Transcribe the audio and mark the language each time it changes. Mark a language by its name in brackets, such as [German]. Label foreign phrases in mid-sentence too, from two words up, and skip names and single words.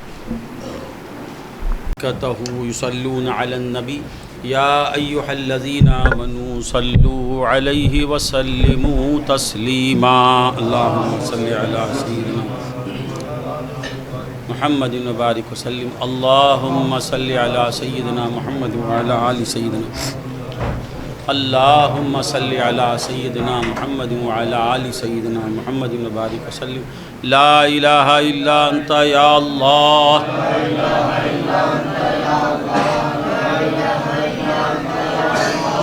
[Arabic] يصلون على النبي يا أيها الذين آمنوا صلوا عليه وسلموا تسليما. اللهم صل على سيدنا محمد وبارك وسلم. اللهم صل على سيدنا محمد وعلى آل سيدنا. اللهم صل على سيدنا محمد وعلى آل سيدنا محمد وبارك وسلم. لا إله إلا أنت يا الله. لا إله إلا أنت يا الله. لا إله إلا أنت يا الله.